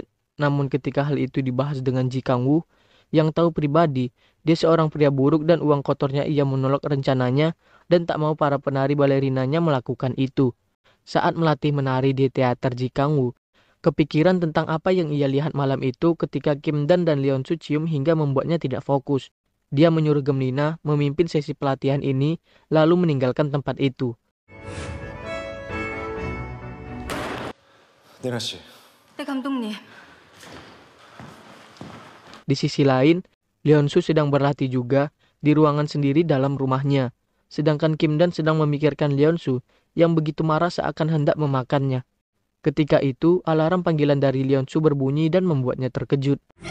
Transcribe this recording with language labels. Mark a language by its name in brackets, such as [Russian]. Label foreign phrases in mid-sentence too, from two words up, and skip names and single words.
[Indonesian] Namun ketika hal itu dibahas dengan Ji Kang-woo yang tahu pribadi dia seorang pria buruk dan uang kotornya, ia menolak rencananya dan tak mau para penari balerinanya melakukan itu. Saat melatih menari di teater, Ji Kang-woo kepikiran tentang apa yang ia lihat malam itu ketika Kim-dan dan Leonsu cium hingga membuatnya tidak fokus. Dia menyuruh Gemnina memimpin sesi pelatihan ini lalu meninggalkan tempat itu. [Korean] 니나 씨. 네 감독님. [Indonesian] Di sisi lain, Leonsu sedang berlatih juga di ruangan sendiri dalam rumahnya. Sedangkan Kim-dan sedang memikirkan Leonsu yang begitu marah seakan hendak memakannya. Ketika itu, alarm panggilan dari Leonsu berbunyi dan membuatnya terkejut.